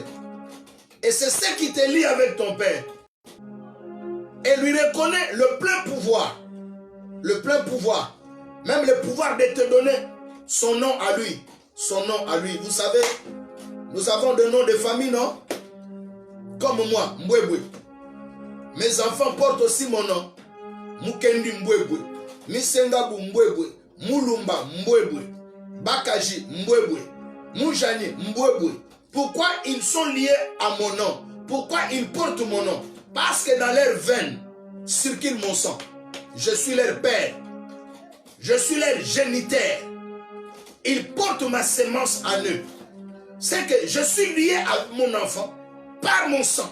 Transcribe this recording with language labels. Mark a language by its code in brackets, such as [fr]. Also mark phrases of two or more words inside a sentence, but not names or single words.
[fr] Et c'est ce qui te lie avec ton père. Et lui reconnaît le plein pouvoir. Le plein pouvoir. Même le pouvoir de te donner son nom à lui. Son nom à lui. Vous savez, nous avons des noms de famille, non? Comme moi, Mbwebwe. Mes enfants portent aussi mon nom. Mukendi Mbwebwe. Misengabu Mbwebwe. Mulumba Mbwebwe. Bakaji Mbwebwe. Mujani Mbwebwe. Pourquoi ils sont liés à mon nom? Pourquoi ils portent mon nom? Parce que dans leurs veines circule mon sang. Je suis leur père. Je suis leur géniteur. Ils portent ma sémence en eux. C'est que je suis lié à mon enfant par mon sang.